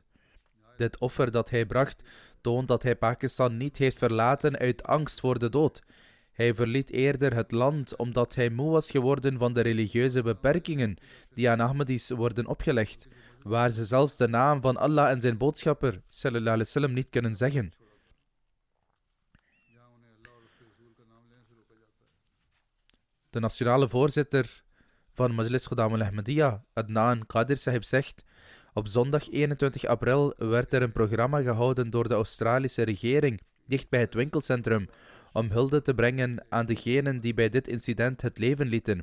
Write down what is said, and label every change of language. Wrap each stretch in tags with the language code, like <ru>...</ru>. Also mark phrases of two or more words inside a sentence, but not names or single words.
<nl>Dit offer dat hij bracht, toont dat hij Pakistan niet heeft verlaten uit angst voor de dood. Hij verliet eerder het land omdat hij moe was geworden van de religieuze beperkingen die aan Ahmadis worden opgelegd, waar ze zelfs de naam van Allah en zijn boodschapper,</nl> <ar>صلى الله عليه وسلم,</ar> <nl>niet kunnen zeggen. De nationale voorzitter van Majlis Khudam al-Ahmadiyya, Adnan Qadir Sahib, zegt: Op zondag 21 april werd er een programma gehouden door de Australische regering dicht bij het winkelcentrum om hulde te brengen aan degenen die bij dit incident het leven lieten.</nl>